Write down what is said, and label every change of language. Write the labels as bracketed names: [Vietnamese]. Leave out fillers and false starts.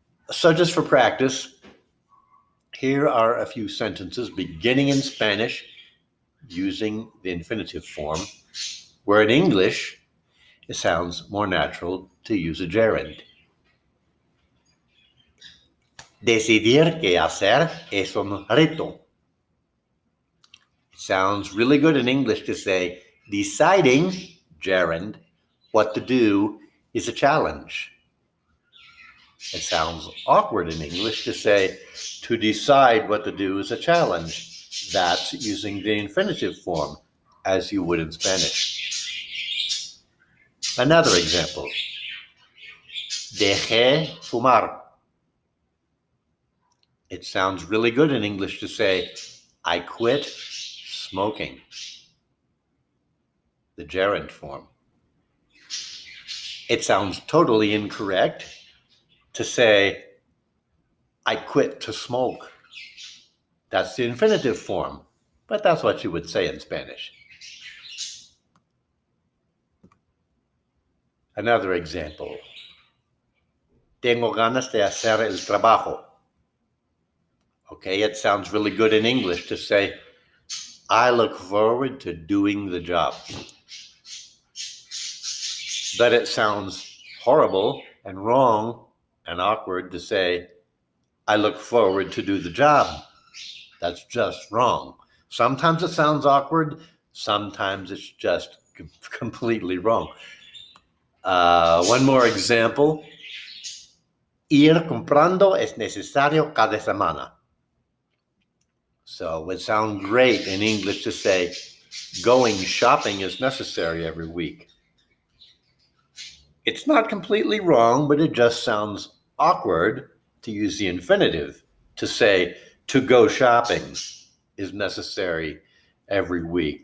[English] So just for practice, here are a few sentences beginning in Spanish using the infinitive form, where in English, it sounds more natural to use a gerund. [Spanish] Decidir qué hacer es un reto. [English] It sounds really good in English to say deciding, gerund, what to do is a challenge. It sounds awkward in English to say to decide what to do is a challenge. That's using the infinitive form as you would in Spanish. Another example. [Spanish] Dejé fumar. [English] It sounds really good in English to say, I quit smoking. The gerund form. It sounds totally incorrect to say, I quit to smoke. That's the infinitive form, but that's what you would say in Spanish. Another example. [Spanish] Tengo ganas de hacer el trabajo. [English] Okay, it sounds really good in English to say, I look forward to doing the job. But it sounds horrible and wrong and awkward to say, I look forward to do the job. That's just wrong. Sometimes it sounds awkward. Sometimes it's just completely wrong. One more example. [Spanish] Ir comprando es necesario cada semana. [English] So it would sound great in English to say, going shopping is necessary every week. It's not completely wrong, but it just sounds awkward to use the infinitive to say, to go shopping is necessary every week.